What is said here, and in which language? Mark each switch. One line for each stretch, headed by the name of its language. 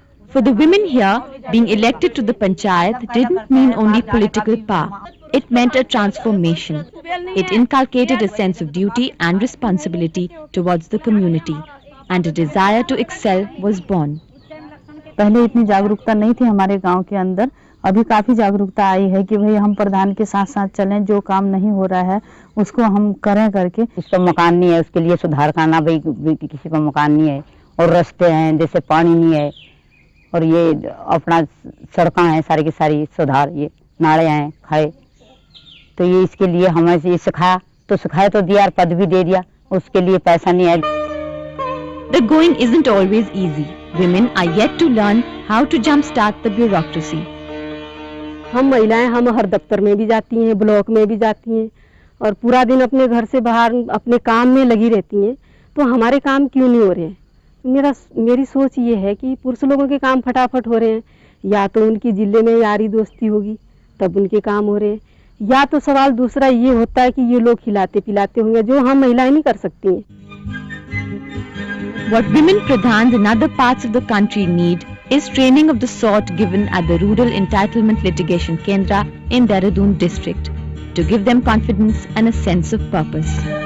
English: For the women here, being elected to the Panchayat didn't mean only political power. It meant a transformation. It inculcated a sense of duty and responsibility towards the community, and a desire to excel was born.
Hindi: पहले इतनी जागरूकता नहीं थी हमारे गांव के अंदर, अभी काफ़ी जागरूकता आई है कि भाई हम प्रधान के साथ साथ चलें, जो काम नहीं हो रहा है उसको हम करें करके। जिसका मकान नहीं है उसके लिए सुधार करना, भाई किसी का मकान नहीं है और रास्ते हैं जैसे पानी नहीं है और ये अपना सड़कें हैं सारी की सारी सुधार, ये नाले हैं खाए, तो ये इसके लिए हमें ये सिखाया तो दिया और पद भी दे दिया, उसके लिए पैसा नहीं है।
English: The going isn't always easy. Women are yet to learn how to jumpstart the bureaucracy.
Hindi: हम महिलाएं हम हर दफ्तर में भी जाती हैं, ब्लॉक में भी जाती हैं और पूरा दिन अपने घर से बाहर अपने काम में लगी रहती हैं, तो हमारे काम क्यों नहीं हो रहे हैं? मेरी सोच ये है कि पुरुष लोगों के काम फटाफट हो रहे हैं, या तो उनकी जिले में यारी दोस्ती होगी तब उनके काम हो रहे हैं, या तो सवाल दूसरा ये होता है कि ये लोग खिलाते पिलाते होंगे जो हम महिलाएं नहीं कर सकती हैं।
English: What women pradhans in other parts of the country need is training of the sort given at the Rural Entitlement Litigation Kendra in Dehradun district to give them confidence and a sense of purpose.